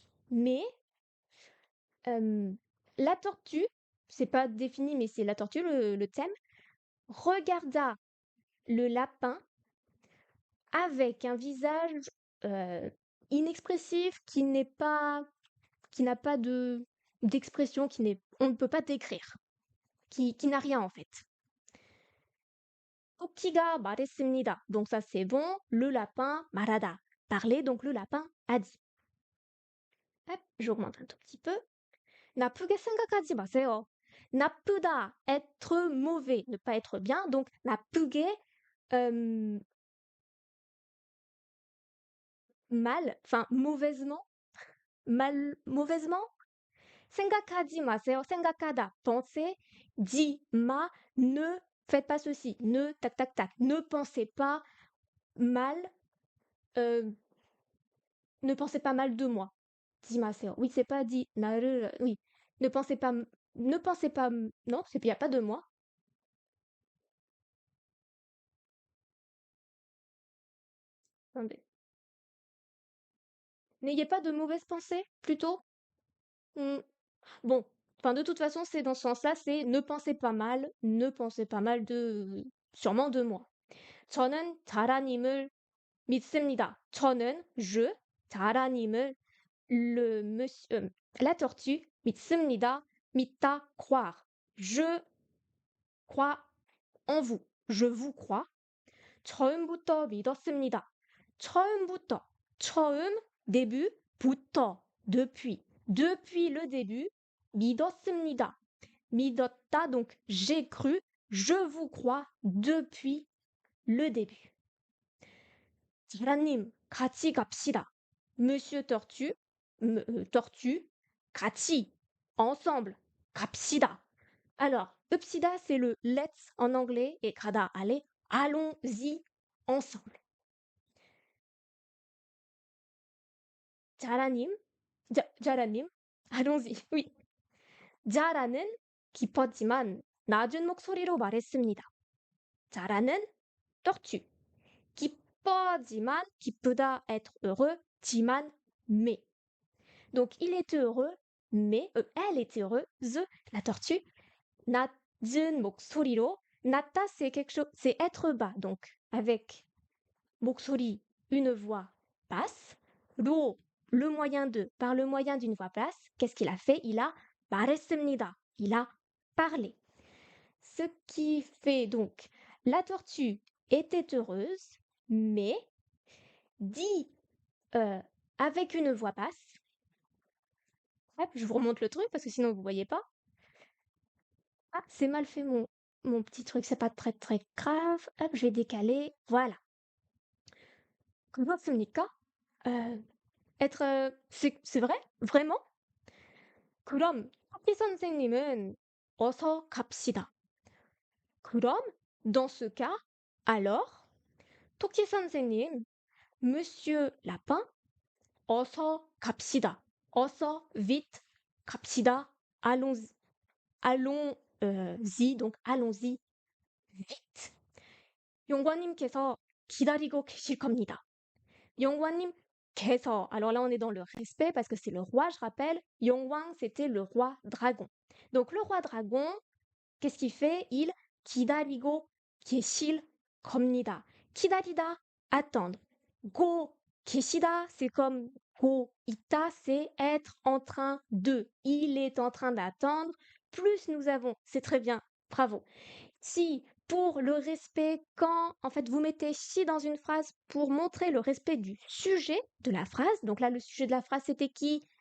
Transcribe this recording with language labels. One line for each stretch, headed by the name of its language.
French: Mais, la tortue, c'est pas défini, mais c'est la tortue, le thème, regarda le lapin avec un visage inexpressif qui n'a pas d'expression, on ne peut pas décrire, qui n'a rien en fait.
Korean: 토끼가 말했습니다.
French: Donc ça c'est bon. Le lapin 말하다. Parler, donc le lapin a dit. Hop, j'augmente un tout petit peu.
Korean: 나쁘게 생각하지 마세요.
French: 나쁘다, être mauvais, ne pas être bien. Donc 나쁘게, mal, enfin mauvaisement, mauvaisement.
Korean: 생각하지 마세요. 생각하다, penser.
French: 마, ne faites pas ceci. Ne, tac, tac, tac. Ne pensez pas mal. Ne pensez pas mal de moi. 마세요. Oui, c'est pas dit. 나를, oui. Ne pensez pas. Ne pensez pas. Non, il n'y a pas de moi. Attendez. N'ayez pas de mauvaises pensées, plutôt? Hmm. Bon, enfin, de toute façon, c'est dans ce sens-là, c'est ne pensez pas mal de, sûrement de moi.
Korean: 저는 자라님을 믿습니다.
French: 저는, je, 자라님을, la tortue, 믿습니다. 믿다, croire. Je crois en vous. Je vous crois.
Korean: 처음부터 믿었습니다. 처음부터. 처음, début, 부터, depuis.
French: Depuis le début, 믿었습니다. 믿었다, donc j'ai cru, je vous crois depuis le début.
Korean: 자라님, 같이 갑시다.
French: Monsieur Tortue, Tortue, 같이, ensemble, 갑시다. Alors, upsida, c'est le let's en anglais et 가다, allez, allons-y ensemble. 자라님, 자라님, allons-y, oui.
Korean: 자라는 깊었지만 낮은 목소리로 말했습니다. 자라는 tortue.
French: 기뻐지만, 기쁘다, être heureux, 지만, mais. Donc, il était heureux, mais, elle était heureuse, la tortue,
Korean: 낮은 목소리로,
French: 낮다, c'est quelque chose, c'est être bas, donc, avec 목소리, une voix basse, 로, le moyen de, par le moyen d'une voix basse, qu'est-ce qu'il a fait? Il a 말했습니다. Il a parlé. Ce qui fait donc, la tortue était heureuse, mais dit avec une voix basse. Hop, je vous remonte le truc parce que sinon vous voyez pas. Ah, c'est mal fait mon petit truc, c'est pas très très grave. Hop, je vais décaler. Voilà. 그렇습니까? c'est vrai? Vraiment?
Korean: 그럼 토끼 선생님은 어서 갑시다.
French: 그럼 dans ce cas, alors,
Korean: 토끼 선생님,
French: Monsieur Lapin,
Korean: 어서 갑시다.
French: 어서 vite, 갑시다. Allons-y. Allons-y, donc allons-y vite.
Korean: 용관님께서 기다리고 계실 겁니다.
French: 용관님께서, alors là on est dans le respect parce que c'est le roi, je rappelle. 용왕, c'était le roi dragon. Donc le roi dragon, qu'est-ce qu'il fait? Il
Korean: 기다리고 계실 겁니다.
French: 기다리다, attendre. 고 계시다, c'est comme go 있다, c'est être en train de. Il est en train d'attendre. Plus nous avons, c'est très bien, bravo. Si pour le respect, quand en fait vous mettez si dans une phrase pour montrer le respect du sujet de la phrase, donc là le sujet de la phrase c'était qui?